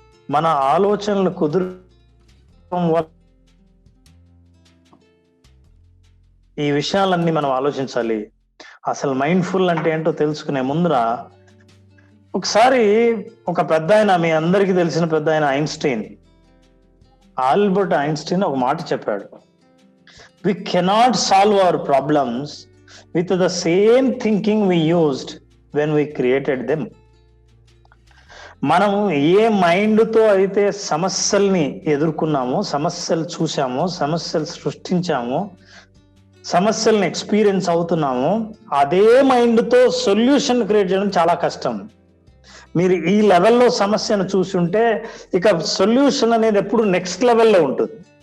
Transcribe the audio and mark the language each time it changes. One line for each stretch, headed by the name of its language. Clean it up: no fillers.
Telugu: మన ఆలోచనలు కుదురు ఈ విషయాలన్నీ మనం ఆలోచించాలి. అసలు మైండ్ఫుల్ అంటే ఏంటో తెలుసుకునే ముందర ఒకసారి ఒక పెద్ద ఆయన, మీ అందరికీ తెలిసిన పెద్ద ఆయన ఐన్స్టీన్, ఆల్బర్ట్ ఐన్స్టీన్ ఒక మాట చెప్పాడు.
English: We cannot solve our problems with the same thinking we used when we created them.
Telugu: మనం ఏ మైండ్తో అయితే సమస్యల్ని ఎదుర్కొన్నామో, సమస్యలు చూసామో, సమస్యలు సృష్టించామో, సమస్యల్ని ఎక్స్పీరియన్స్ అవుతున్నామో, అదే మైండ్తో సొల్యూషన్ క్రియేట్ చేయడం చాలా కష్టం. మీరు ఈ లెవెల్లో సమస్యను చూసుంటే ఇక సొల్యూషన్ అనేది ఎప్పుడు నెక్స్ట్ లెవెల్లో ఉంటుంది.